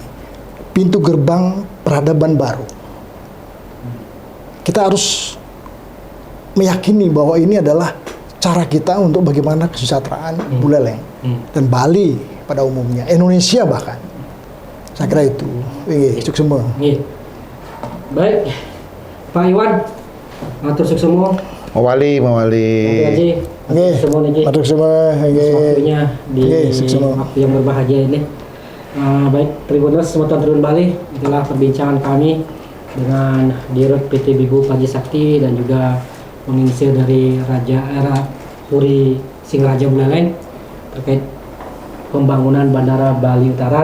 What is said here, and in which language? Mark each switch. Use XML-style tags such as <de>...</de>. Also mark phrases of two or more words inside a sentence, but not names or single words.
<id>Pintu gerbang peradaban baru. Kita harus meyakini bahwa ini adalah cara kita untuk bagaimana kesejahteraan Buleleng dan Bali pada umumnya, Indonesia bahkan. Saya kira itu. Cuk semua. Baik,</id> <ban>Pak Iwan, matur suksemo.</ban> <id>Mawali. Semua nih, Matur semua. waktunya di waktu yang berbahagia ini. Baik, Tribuners, teman-teman Tribun Bali, itulah perbincangan kami dengan Dirut PT Bibu Panji Sakti dan juga penginsir dari Raja Puri Singraja Buleleng terkait pembangunan Bandara Bali Utara.</id>